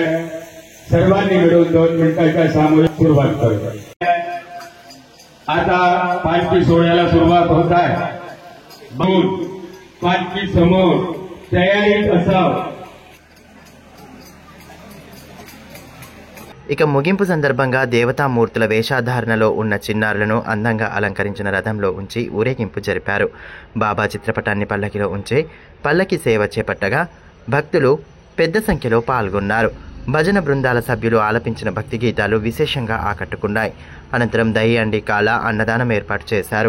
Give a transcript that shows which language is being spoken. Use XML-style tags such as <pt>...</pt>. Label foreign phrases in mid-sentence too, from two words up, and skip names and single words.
<mr>सर्वांनी मिळून 2 मिनिटाच्या सामूहिक सुरुवात करू. आता पालखी सोहळ्याला सुरुवात होत आहे. पालखी समोर तयारीत असावं.</mr> <te>ఇక ముగింపు సందర్భంగా దేవతామూర్తుల వేషధారణలో ఉన్న చిన్నారులను అందంగా అలంకరించిన రథంలో ఉంచి ఊరేగింపు జరిపారు. బాబా చిత్రపటాన్ని పల్లకిలో ఉంచి పల్లకి సేవ చేపట్టగా భక్తులు పెద్ద సంఖ్యలో పాల్గొన్నారు. భజన బృందాల సభ్యులు ఆలపించిన భక్తి గీతాలు విశేషంగా ఆకట్టుకున్నాయి. అనంతరం దహి అండి కాల అన్నదానం ఏర్పాటు చేశారు.</te>